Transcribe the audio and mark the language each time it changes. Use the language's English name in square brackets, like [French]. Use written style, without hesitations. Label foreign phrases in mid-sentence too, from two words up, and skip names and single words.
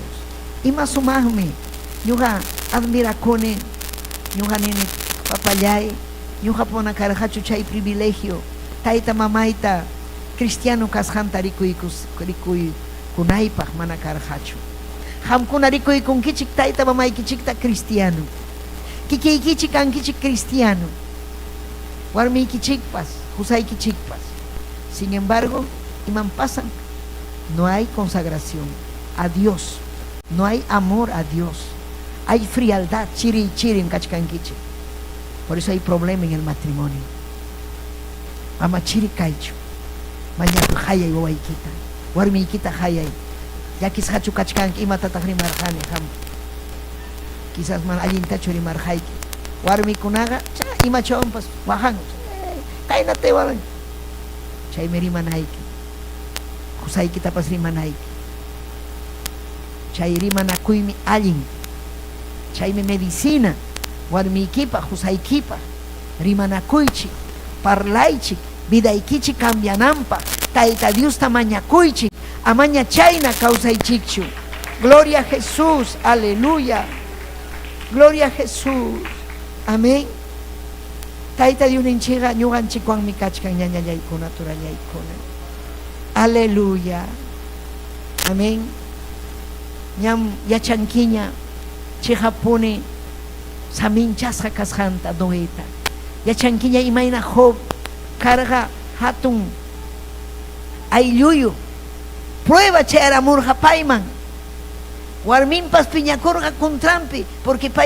[Quechua] Ima sumaqmi ñuqa admirakuni ñuqa nini papallay ñuqa puna karqachu chay privilegio tayta mamayta cristiano kasqanta rikuykunaypaq mana karqachu. Qamkuna rikuykunkichik tayta mamaykichikta cristiano, kikiykichik kankichik cristiano, warmiykichikpas qusaykichikpas. [Spanish] Sin embargo, [Quechua] iman pasan, [Spanish] no hay consagración a Dios, no hay amor a Dios, hay frialdad, [Quechua] chiri kachkankichik. [Spanish] Por eso hay problema en el matrimonio. [Quechua] Ama chiri kaychu mañana hayay wawaykita warmiykita hayay yakisqachu kachkanki imatataq rimarqani qam quizás mana allintachu rimarqayki warmikunaqa imachawanpas wajan kaynate waran chaymi rimanayki qusaykitapas rimanayki chay rimanakuymi allin chaymi medicina warmiykipaq qusaykipaq rimanakuychik parlaychik vidaykichik cambianampa tayta Diosta mañakuychik amaña chayna kawsaychikchu. [Spanish] Gloria a Jesús, aleluya, gloria a Jesús, amén. [Quechua] Tayta Dios ninchiqa ñuqanchikwanmi kachkan ñañallaykuna turallaykuna, aleluya, amén. Ñam yachankiña chihapuni saminchasqa kasqanta Noeta, yachankiña imayna Job karga hatun aylluyu prueba chayramurqa payman warminpas piñakurqa kuntrampi porque pay